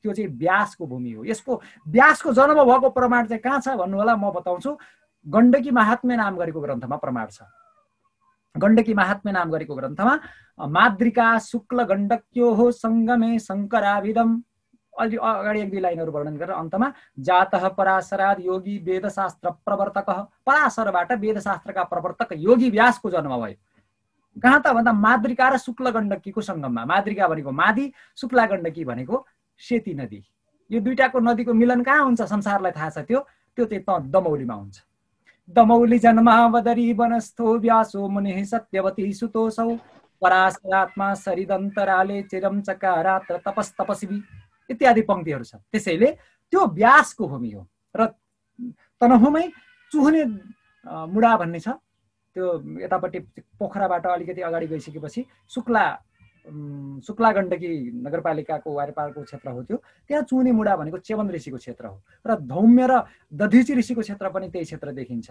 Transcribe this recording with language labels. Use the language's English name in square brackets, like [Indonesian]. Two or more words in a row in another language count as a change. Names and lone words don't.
[Nepali] त्यो चाहिँ व्यासको भूमि हो। यसको व्यासको जन्म भएको प्रमाण चाहिँ कहाँ छ भन्नु होला, म बताउँछु। गण्डकी महात्म्य नाम गरेको ग्रन्थमा प्रमाण छ। गण्डकी महात्म्य नाम गरेको ग्रन्थमा [Sanskrit] माद्रिका शुक्ल गण्डक्यो हो सङ्गमे शङ्कराभिदम, [Nepali] अलि अगाडि 1-2 लाइनहरू वर्णन गरेर अन्तमा [Sanskrit] जातः पराशराद योगी वेदशास्त्र प्रवर्तक, [Nepali] पराशरबाट वेदशास्त्रका प्रवर्तक योगी व्यासको जन्म भयो। कहाँ त भन्दा माद्रिका र शुक्ल गण्डकीको सङ्गममा। माद्रिका भनेको मादी, शुक्ला गण्डकी भनेको सेती नदी। यो दुईटाको नदीको मिलन कहाँ हुन्छ संसारलाई थाहा छ। त्यो चाहिँ दमौलीमा हुन्छ। [Sanskrit] दमौली जन्मावदरी वनस्थो व्यासो मुनिः सत्यवती सुतोसौ पराशरात्मा सरिदन्तराले चिरम चकारात्र तपस्तपस्वी [Nepali] इत्यादि पंक्तिहरू छ। त्यसैले त्यो व्यासको भूमि हो। र तनहुँमै चुहने मुडा भन्ने छ। त्यो यतापट्टि पोखराबाट अलिकति अगाडि गइसकेपछि शुक्ला गण्डकी नगरपालिकाको वारपारको क्षेत्र हो। त्यो त्यहाँ चुहने मुडा भनेको च्यवन ऋषिको क्षेत्र हो। र धौम्य र दधिची ऋषिको क्षेत्र पनि त्यही क्षेत्र देखिन्छ।